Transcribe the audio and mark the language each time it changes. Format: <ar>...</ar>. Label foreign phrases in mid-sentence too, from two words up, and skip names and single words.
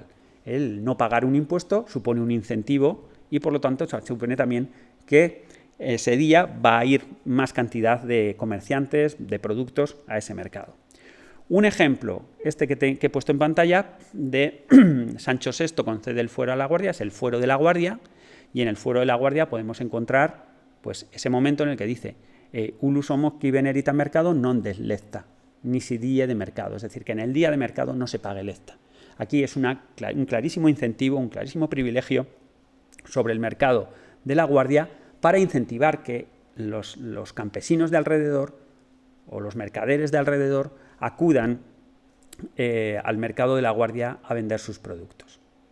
<es>El no pagar un impuesto supone un incentivo y por lo tanto supone también que ese día va a ir más cantidad de comerciantes, de productos a ese mercado. Un ejemplo, este que he puesto en pantalla, de Sancho VI concede el fuero a la Guardia, es el fuero de la Guardia, y en el fuero de la Guardia podemos encontrar pues, ese momento en el que dice</es> <la>«Ulus homo qui venerita mercado non deslecta, ni si die de mercado»,</la> <es>es decir, que en el día de mercado no se pague lecta. Aquí es un clarísimo incentivo, un clarísimo privilegio sobre el mercado de la Guardia para incentivar que los campesinos de alrededor o los mercaderes de alrededor acudan al mercado de la Guardia a vender sus productos.</es>